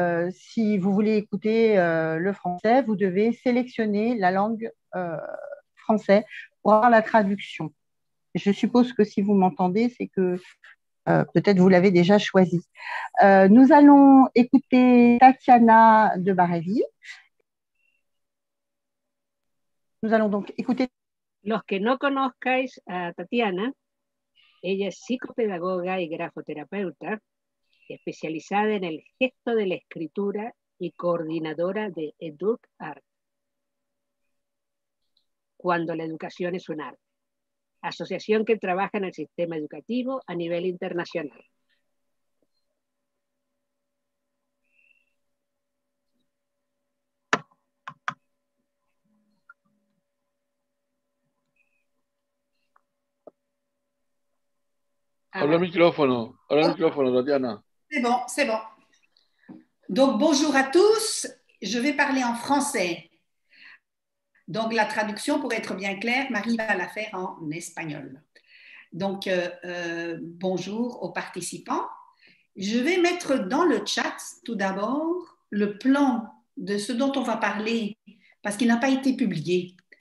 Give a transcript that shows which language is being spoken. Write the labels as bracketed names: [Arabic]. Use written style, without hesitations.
[French] Si vous voulez écouter le français, vous devez sélectionner la langue française pour avoir la traduction. Je suppose que si vous m'entendez, c'est que peut-être vous l'avez déjà choisi. Nous allons écouter Tatiana de Bareilly. Nous allons donc écouter. [Spanish] Los que no conozcáis a Tatiana, ella es psicopedagoga y grafoterapeuta, especializada en el gesto de la escritura y coordinadora de EducArt, cuando la educación es un arte, asociación que trabaja en el sistema educativo a nivel internacional. Habla micrófono, Tatiana. [French] C'est bon, c'est bon. Donc, bonjour à tous. Je vais parler en français. Donc, la traduction, pour être bien claire, Marie va la faire en espagnol. Donc, bonjour aux participants. Je vais mettre dans le chat, tout d'abord, le plan de ce dont on va parler, parce qu'il n'a pas été publié.